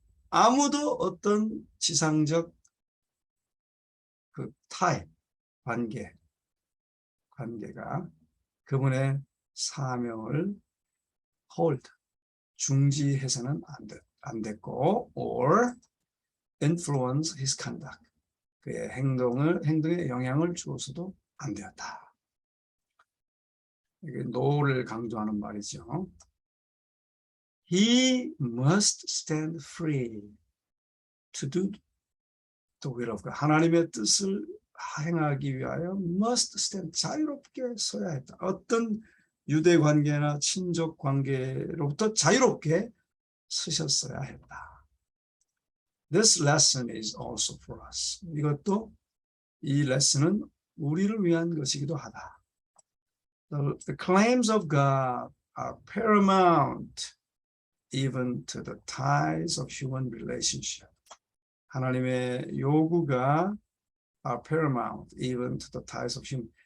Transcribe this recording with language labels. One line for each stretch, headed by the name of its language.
Korean: 아무도 어떤 지상적 그 타입, 관계가 그분의 사명을 hold, 중지해서는 안 됐고
English: or influence his conduct,
Korean: 그의 행동에 영향을 주어서도 안 되었다. 이게 no를 강조하는 말이죠.
English: He must stand free to do the will of God.
Korean: 하나님의 뜻을 행하기 위하여
English: must stand,
Korean: 자유롭게 서야 했다. 어떤 유대 관계나 친족 관계로부터 자유롭게 서셨어야 했다.
English: This lesson is also for us.
Korean: 이것도 이 레슨은 우리를 위한 것이기도 하다.
English: The claims of God are paramount even to the ties of human relationship.
Korean: 하나님의 요구가
English: are paramount even to the ties of human.